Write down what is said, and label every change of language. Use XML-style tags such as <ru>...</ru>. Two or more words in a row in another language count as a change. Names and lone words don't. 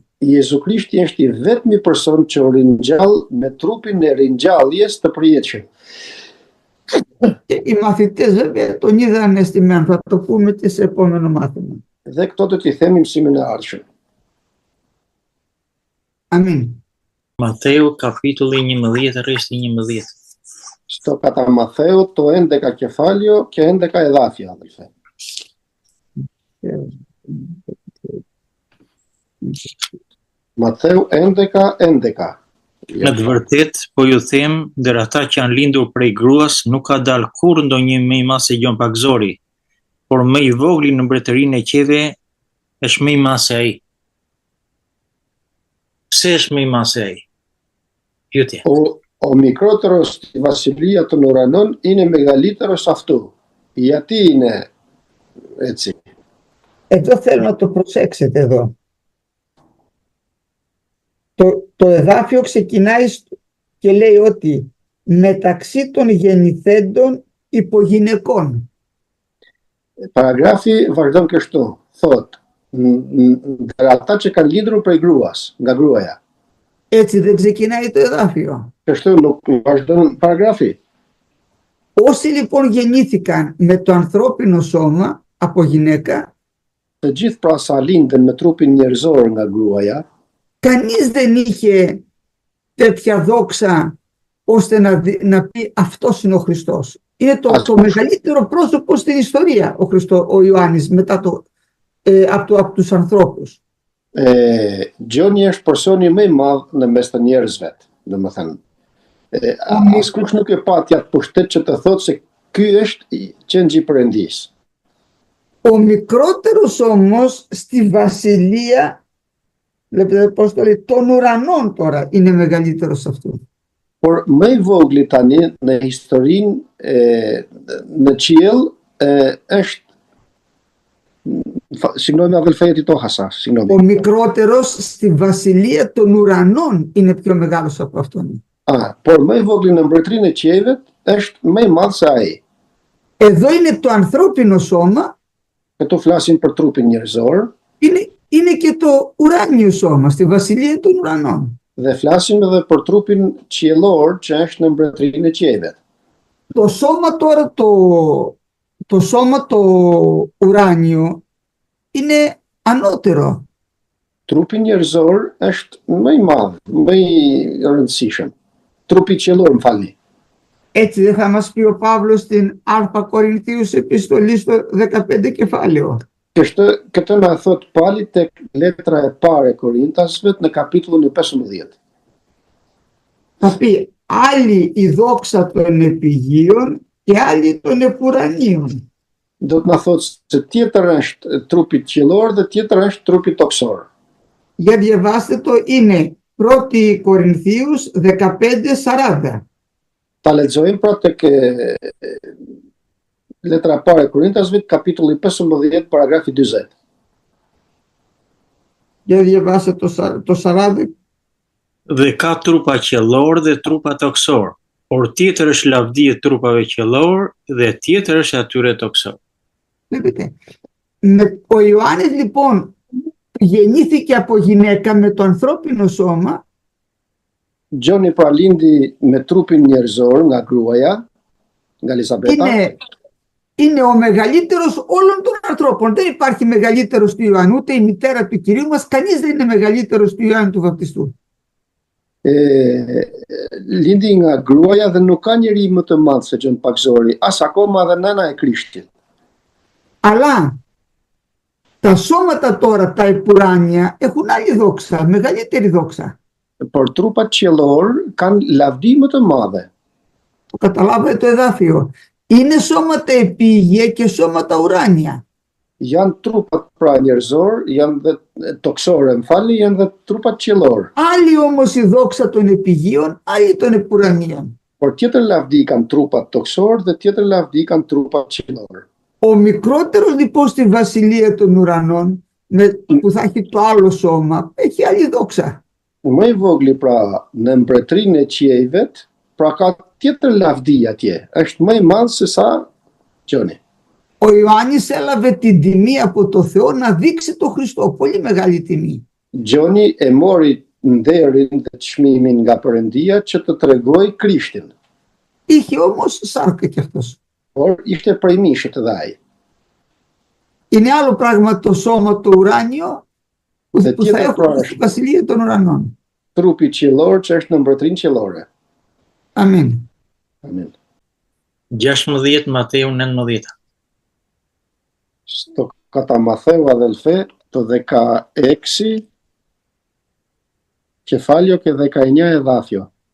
<sq>Jezu Krishti është i vetmi person që u ringjall me trupin e ringjalljes të përjetshëm.</sq> <el>Και οι μαθητές βέβαια τον είδαν αισθημένο, θα το πούμε και σε επόμενο μάθημα.</el> <sq>Dhe këto do t'i themi mësimin e ardhshëm.</sq> <el>Αμήν.</el> <sq>Mateu kapitulli 11 rreshti 11.</sq> <el>Στο κατά Ματθαίου, το 11 κεφάλαιο και 11 εδάφια, αδελφέ.</el> <sq>Matheu 11:11. Në të vërtet, po ju them, ndër ata që janë lindur prej gruas, nuk ka dalë kurrë ndonjë më i madh se Gjon Pakzori, por më i vogli në mbretërinë e qeve është më i madh se ai. Pse është më i madh se ai? Pyetje.</sq> <el>Ο μικρότερος στη βασιλεία των ουρανών είναι μεγαλύτερος αυτού. Γιατί είναι έτσι? Εδώ θέλω να το προσέξετε εδώ. Το εδάφιο ξεκινάει και λέει ότι μεταξύ των γεννηθέντων υπογυναικών.</el> <sq>Παραγράφει vazhdon kështu, thot, ndër ata që kanë lindur prej gruas, nga gruaja.</sq> <el>Έτσι δεν ξεκινάει το εδάφιο.</el> <sq>Kështu nuk vazhdon παραγράφει.</sq> <el>Όσοι λοιπόν γεννήθηκαν με το ανθρώπινο σώμα από γυναίκα,</el> <sq>Të gjithë pra sa lindën me trupin njerëzor nga gruaja,</sq> <el>κανείς δεν είχε τέτοια δόξα ώστε να πει αυτός είναι ο Χριστός. Είναι το μεγαλύτερο πρόσωπο στην ιστορία ο Ιωάννης μετά από τους ανθρώπους.</el> <sq>Gjoni është personi më i madh në mes të njerëzve, domethënë. Askush nuk e pati atë pushtet që të thotë se ky është qendri i Perëndis.</sq> <el>Ο μικρότερος όμως στη βασιλεία, βλέπετε πώς το λέει, των ουρανών τώρα είναι μεγαλύτερος αυτού.</el> <sq>Por më i vogli tani në historinë në qiell është</sq> <el>συγγνώμη αδελφέ γιατί το έχασα, συγγνώμη. Ο μικρότερος στη βασιλεία των ουρανών είναι πιο μεγάλος από αυτόν.</el> <sq>Por më i vogli në mbretërinë e qiejve është më i madh se ai.</sq> <el>Εδώ είναι το ανθρώπινο σώμα.</el> <sq>Këtu flasim për trupin njerëzor.</sq> <el>Είναι και το ουράνιο σώμα στη βασιλεία των ουρανών.</el> <sq>Dhe flasim edhe për trupin qiellor që është në mbretërinë e qiejve.</sq> <el>Το σώμα τώρα, το σώμα το ουράνιο είναι ανώτερο.</el> <sq>Trupi njerëzor është më i madh, më i rëndësishëm. Trupi qiellor, më falni.</sq> <el>Έτσι δεν θα μας πει ο Παύλος στην Α Κορινθίους επιστολή στο 15 κεφάλαιο.</el> <sq>Këtë na thot Pali tek letra e parë e Korintasve në kapitullin e 15.</sq> <el>Θα πει άλλη η δόξα των επιγείων και άλλη των επουρανίων.</el> <sq>Do të na thotë se tjetër është trupi qiellor dhe tjetër është trupi toksor.</sq> <el>Για διαβάστε το, είναι 1 Κορινθίους 15:40.</el> <sq>Ta lexojmë pra tek letra e parë e Korintasve, kapitulli 15, paragrafi 40.</sq> <el>Για διαβάστε το 40.</el> <sq>Dhe ka trupa qiellor dhe trupa toksor, por tjetër është lavdi e trupave qiellor dhe tjetër është atyre toksor.</sq> <el>Βλέπετε. Ο Ιωάννης λοιπόν γεννήθηκε από γυναίκα με το ανθρώπινο σώμα.</el> <sq>Gjoni pra lindi me trupin njerëzor nga gruaja, nga Elizabeta.</sq> <el>Είναι ο μεγαλύτερος όλων των ανθρώπων. Δεν υπάρχει μεγαλύτερος του Ιωάννου, ούτε η μητέρα του Κυρίου μας, κανείς δεν είναι μεγαλύτερος του Ιωάννου του Βαπτιστού.</el> <sq>Lindi nga gruaja dhe nuk ka njeri më të madh se Gjon Pakzori, as akoma dhe nëna e Krishtit.</sq> <el>Αλλά τα σώματα τώρα, τα επουράνια, έχουν άλλη δόξα, μεγαλύτερη δόξα.</el> <sq>Por trupat qiellor kanë lavdi më të madhe.</sq> <el>Το καταλάβετε το εδάφιο. Είναι σώματα επίγεια και σώματα ουράνια.</el> <sq>Janë trupat pra njerëzor, janë dhe toksore, më falni, janë dhe trupat qiellor.</sq> <el>Άλλη όμως η δόξα των επιγείων, άλλη των επουρανίων.</el> <sq>Por tjetër lavdi kanë trupat toksor dhe tjetër lavdi kanë trupat qiellor.</sq> <el>Ο μικρότερος λοιπόν στη βασιλεία των ουρανών, που θα έχει το άλλο σώμα, έχει άλλη δόξα.</el> <sq>Më i vogli pra në mbretërinë e qiejvet, pra ka tjetër lavdi atje, është më i madh se sa Gjoni.</sq> <el>Ο Ιωάννης έλαβε την τιμή από το Θεό να δείξει τον Χριστό, πολύ μεγάλη τιμή.</el> <sq>Gjoni e mori nderin dhe çmimin nga Perëndia që të tregoj Krishtin.</sq> <el>Είχε όμως σάρκα κι αυτός.</el> <sq>Por ishte prej mishit edhe ai.</sq> <el>Είναι άλλο πράγμα το σώμα το ουράνιο που θα έχουμε στη βασιλεία των ουρανών.</el> <sq>Trupi qiellor që është në mbretërinë qiellore. Amin. Amin. 16 Mateu 19.</sq> <el>Στο κατά Μαθαίου αδελφέ το 16 κεφάλαιο και 19 εδάφιο.</el>